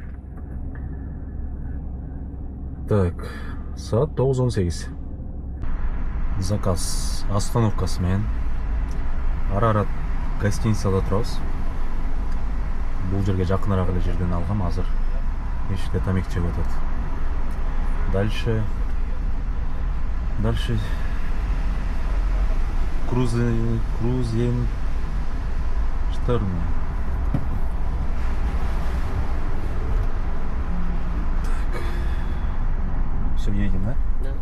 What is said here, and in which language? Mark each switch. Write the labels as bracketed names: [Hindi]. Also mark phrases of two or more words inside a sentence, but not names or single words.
[Kyrgyz] Так, саат 9:18. Заказ остановкасы менен Арарат гостиницада турабыз. Бул жерге жакыныраак эле жерден алгам, азыр эшикте тамек чегип атат. [Russian] Дальше Крузен Шторм. Так. Все, едем, да? Да.